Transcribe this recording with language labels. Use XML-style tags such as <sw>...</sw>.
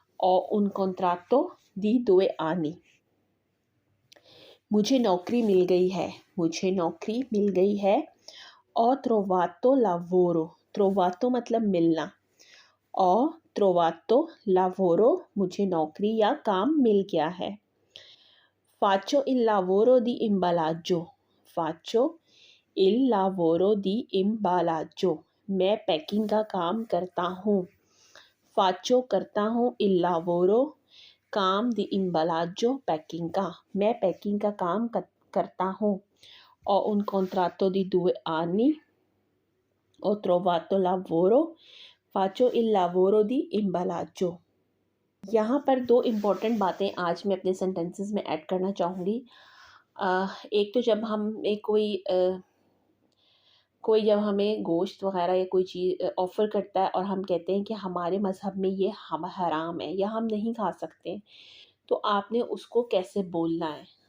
<it>ओ उन कॉन्ट्रातो दी 2 anni।</it> <hi>मुझे नौकरी मिल गई है, मुझे नौकरी मिल गई है।</hi> <it>ओ trovato lavoro,</it> <hi>trovato मतलब मिलना, ओ trovato lavoro, मुझे नौकरी या काम मिल गया है।</hi> <it>faccio il lavoro di imballaggio, faccio il lavoro di imballaggio,</it> <hi>मैं पैकिंग का काम करता हूँ। faccio करता हूँ,</hi> <it>il lavoro</it> <hi>काम,</hi> <it>दी इम्बालाजो</it> <hi>पैकिंग का, मैं पैकिंग का काम करता हूँ।</hi> <it>और उन कॉन्ट्रातो दी 2 anni, ho trovato lavoro, faccio il lavoro di imballaggio।</it> <hi>यहाँ पर 2 इम्पॉर्टेंट बातें आज मैं अपने सेंटेंसेस में ऐड करना चाहूँगी। एक तो जब हमें कोई जब हमें गोश्त वग़ैरह या कोई चीज़ ऑफ़र करता है और हम कहते हैं कि हमारे मज़हब में ये हराम है या हम नहीं खा सकते, तो आपने उसको कैसे बोलना है।</hi>